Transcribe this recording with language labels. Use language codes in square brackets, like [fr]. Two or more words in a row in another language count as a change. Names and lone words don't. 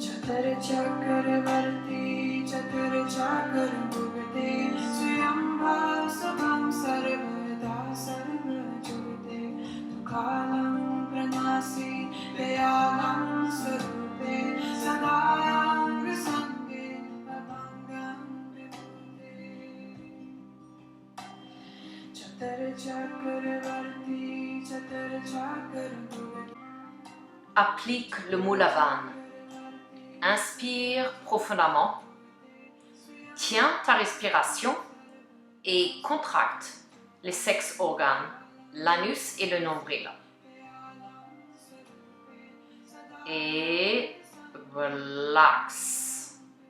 [sa] चतुर्चक्रवर्ती चतुर्चक्रभुवते स्वयंभव स्वभं सर्वदा सर्वजुगते कालं प्रणासि दयालं स्वरूपे सदाङ्गसङ्गे अभङ्गं विभूते चतुर्चक्रवर्ती चतुर्चक्रभुवते. [fr] Applique le Mulavan. Inspire profondément. Tiens ta respiration et contracte les sex organes, l'anus et le nombril. Et relax.